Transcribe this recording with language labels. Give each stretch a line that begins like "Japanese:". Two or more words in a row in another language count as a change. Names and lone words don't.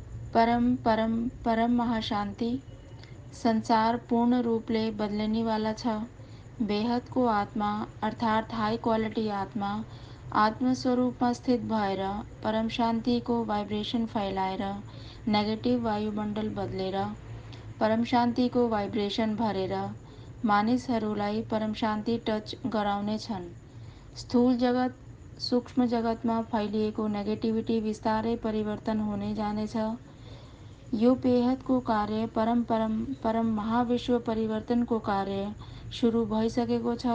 Nepali: परम परम परम महाशांति संसार पूर्ण रूप ले
Hindi: बदलने वाला
Nepali: छ। बेहद को आत्मा अर्थात
English: high quality
Nepali: आत्मा आत्म स्वरूप में स्थित भएर परम शांति को वाइब्रेशन फैलाएर नेगेटिभ वायुमण्डल बदलेर परम शांति को वाइब्रेशन भरेर मानिसहरूलाई परम शांति टच गराउने छन्। स्थूल जगत सूक्ष्म जगतमा फैलिएको नेगेटिभिटी बिस्तारै परिवर्तन हुने जानेछ। यो बेहदको कार्य परम परम परम महाविश्व परिवर्तनको कार्य सुरु भइसकेको छ।